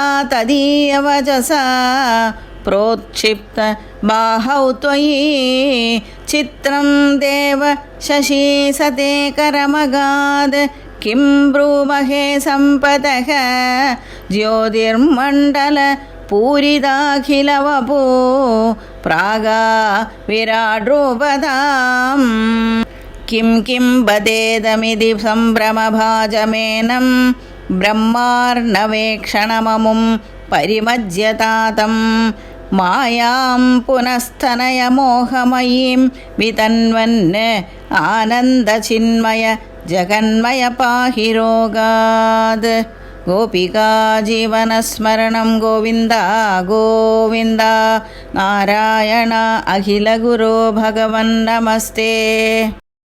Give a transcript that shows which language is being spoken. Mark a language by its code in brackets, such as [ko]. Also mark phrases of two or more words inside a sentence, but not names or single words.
[sa] തദീയവചസാ പ്രോത്ക്ഷിപ്ത ബാഹൗ ത്വയി ചിത്രം ദേവ ശശീ സതേ കരമഗാദ് കിം ബ്രൂമഹേ സമ്പതഃ ജ്യോതിർമണ്ഡല പൂരിതാഖിലവപോ प्रागा विराड्रूपदाम् किं किं वदेदमिति सम्भ्रमभाजमेनं ब्रह्मार्णवेक्षणममुं परिमज्यतातं मायां पुनस्तनयमोहमयीं वितन्वन् आनन्दचिन्मय जगन्मय पाहि रोगात् गोपिका जीवनस्मरणं गोविन्द गोविन्द नारायण अखिलगुरो भगवन् नमस्ते।